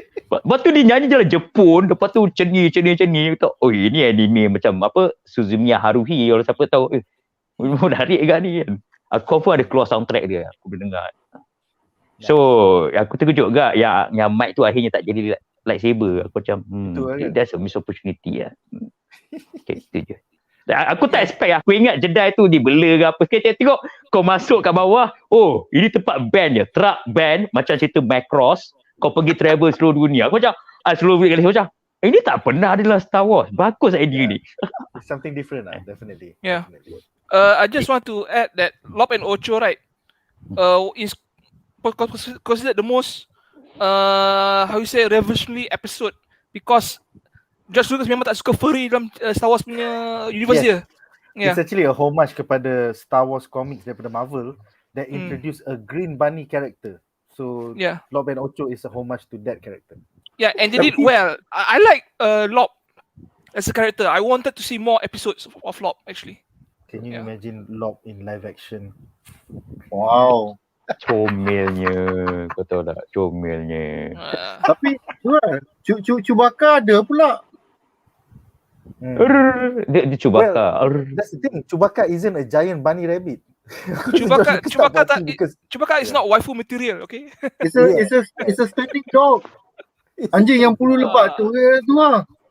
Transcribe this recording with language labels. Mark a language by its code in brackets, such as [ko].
[ms] Lepas tu dia nyanyi jalan Jepun. Lepas tu ceni. Oh ini anime macam apa Suzumiya Haruhi. Orang siapa tahu. Menarik kan ni kan. Aku pun ada keluar soundtrack dia. Aku boleh dengar. So aku terkejut juga yang mic tu akhirnya tak jadi lightsaber. Aku macam [en] that's a missed opportunity [ms] lah. Okay, itu je. Aku tak expect. Aku ingat Jedi tu dibela ke apa. Sekali tengok kau masuk kat bawah. Oh ini tempat band je. Truck band macam cerita Macross. Kau pergi travel seluruh dunia. Aku macam seluruh kali macam ini tak pernah ada dalam Star Wars. Bagus idea ni. [en] It's something different lah, definitely. Yeah. I just want to add that Lop and Ocho, right, is considered the most revolutionary episode because George Lucas [ms] memang tak suka furry dalam Star Wars punya universe dia. [en] It's actually a homage [ms] kepada [en] Star Wars comics [ms] daripada [en] Marvel that introduced a green bunny character. So Lop and Ocho is a homage to that character. Yeah, and they did well. I like Lop as a character. I wanted to see more episodes of Lop actually. Can you imagine Lop in live action? Wow. [ms] Comelnya. Kau tahu tak? Comelnya. Tapi Chewbacca ada pula. Dia Chewbacca. [en] That's the thing. Chewbacca isn't a giant bunny rabbit. Chewbacca is not waifu material, okay? It's a standing dog. [ms] Anjing yang bulu lebat tu lah.